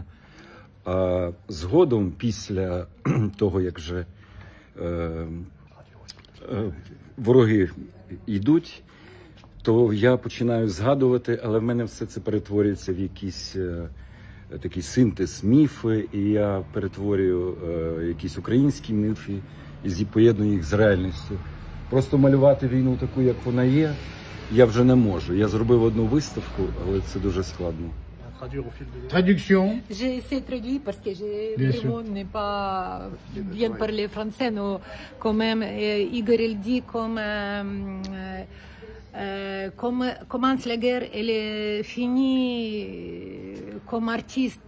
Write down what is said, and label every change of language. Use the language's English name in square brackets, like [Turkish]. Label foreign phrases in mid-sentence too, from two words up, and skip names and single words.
[Ukrainian] А згодом, після того, як вже вороги йдуть, то я починаю згадувати, але в мене все це перетворюється в якийсь такий синтез міфи, і я перетворюю якісь українські міфи і поєдную їх з реальністю. Просто малювати війну таку, як вона є, я вже не можу. Я зробив одну виставку, але це дуже складно. [French] Traduction. J'essaie de traduire parce que je n'ai pas bien parlé français, mais quand même, Igor il dit comme commence la guerre, elle est finie comme artiste.